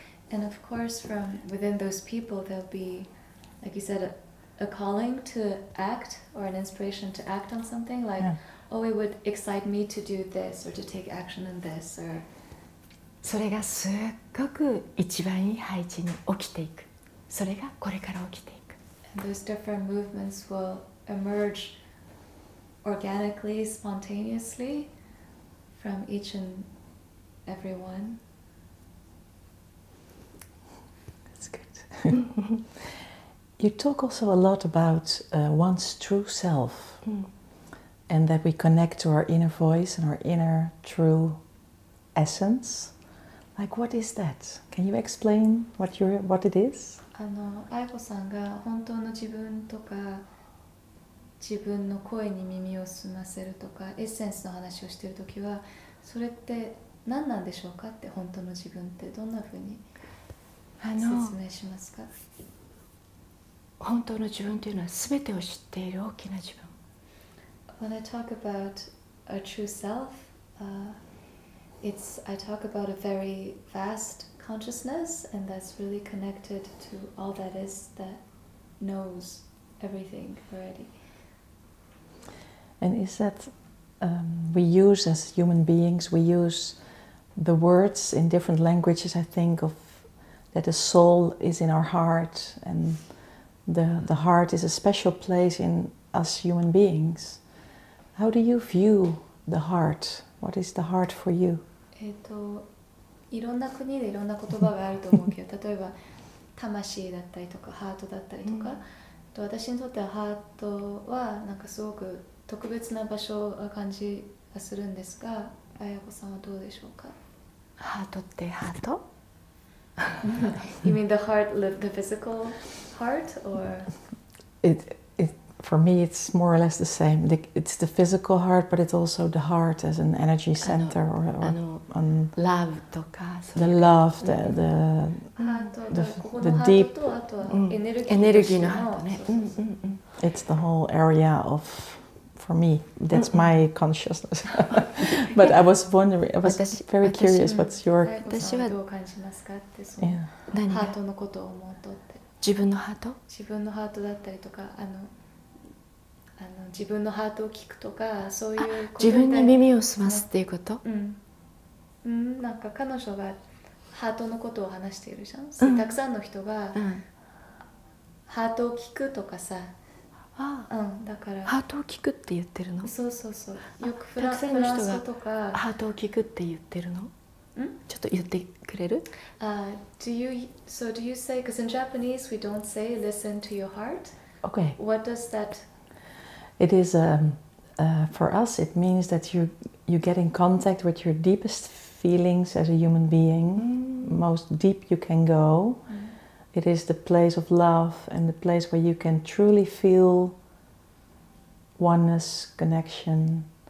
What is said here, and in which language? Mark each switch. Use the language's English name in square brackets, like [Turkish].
[English] And of course, from within those people, there'll be, like you said, a calling to act or an inspiration to act on something. Like, oh, it would excite me to do this or to take action in this, or. [Japanese] それがすっごく一番いい配置に起きていく。それがこれから起きていく。 [English] And those different movements will emerge organically, spontaneously from each and every one. That's good. You talk also a lot about one's true self, and that we connect to our inner voice and our inner true essence, Like, what is that? Can you explain what it is? [Japanese] 愛子さんが本当の自分とか自分の声に耳を澄ませるとかエッセンスの話をしているときはそれって何なんでしょうかって、本当の自分ってどんなふうに説明しますか？本当の自分というのはすべてを知っている大きな自分。 [English] When I talk about a true self, I talk about a very vast consciousness, and that's really connected to all that is, that knows everything already. And is that we use as human beings, we use the words in different languages, I think, of that the soul is in our heart, and the heart is a special place in us human beings. How do you view the heart? What is the heart for you? [Japanese] いろんな国でいろんな言葉があると思うけど、例えば魂だったりとかハートだったりとか、私にとってはハートはなんかすごく特別な場所が感じがするんですが、綾子さんはどうでしょうか？ハートってハート [English] You mean the heart, the physical heart, or? For me, it's more or less the same. It's the physical heart, but it's also the heart as an energy center, [Japanese] love とか、 [English] the love, the deep [Japanese] エネルギーのハートね。 [English] It's the whole area of, for me, that's my consciousness. But I was wondering, I was very curious. What's your? [Japanese] 私はどう感じますかって、そのハートのことを思うとって。自分のハート？自分のハートだったりとか、自分のハートを聞くとか、そういうことで。自分に耳を澄ますっていうこと？なんか彼女がハートのことを話しているじゃん。たくさんの人がハートを聞くとかさ。だからハートを聞くって言ってるの？そうそうそう。よくフたくさんの人がハートを聞くって言ってるの？ちょっと言ってくれる？ [English] do you say, because in Japanese we don't say listen to your heart. Okay. What does that? It is for us. It means that you get in contact with your deepest feelings as a human being. Most deep you can go. It is the place of love and the place where you can truly feel oneness, connection.